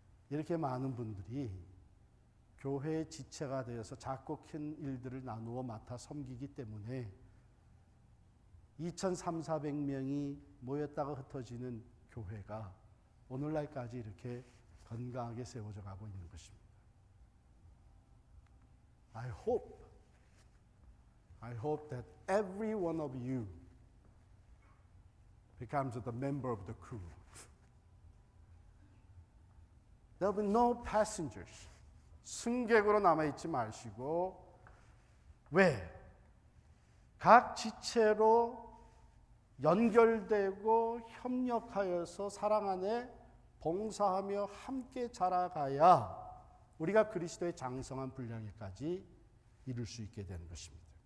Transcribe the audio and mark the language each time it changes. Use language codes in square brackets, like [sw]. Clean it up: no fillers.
[ko] 이렇게 많은 분들이 교회의 지체가 되어서 작고 큰 일들을 나누어 맡아 섬기기 때문에 2,300~400명이 모였다가 흩어지는 교회가 오늘날까지 이렇게 건강하게 세워져 가고 있는 것입니다. [en] I hope that every one of you becomes the member of the crew. There will be no passengers. [ko] 승객으로 남아있지 마시고, 왜? 각 지체로 연결되고 협력하여서 사랑 안에 봉사하며 함께 자라가야 우리가 그리스도의 장성한 분량에까지 이룰 수 있게 되는 것입니다.